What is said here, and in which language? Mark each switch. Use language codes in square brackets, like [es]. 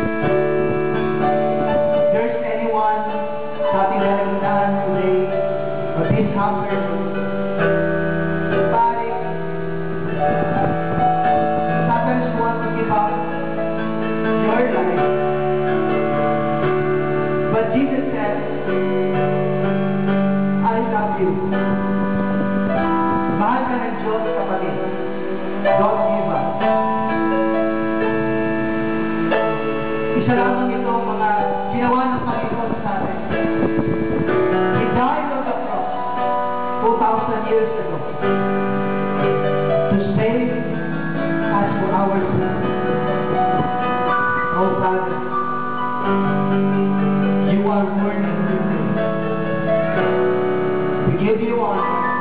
[en] If there's anyone [tl] sa ating nalagundaan [en] today, or this conference, body, Satan wants to give up your life. But Jesus said, I love you. [tl] Mahal ka ng Diyos, kapatid. [en] Don't give up. [tl] Isa lamang ito mga ginawa ng Panginoon sa atin. [en] He died on the cross 2,000 years ago to save us for our sins. Oh Father, you are worthy to be praised. We give you honor.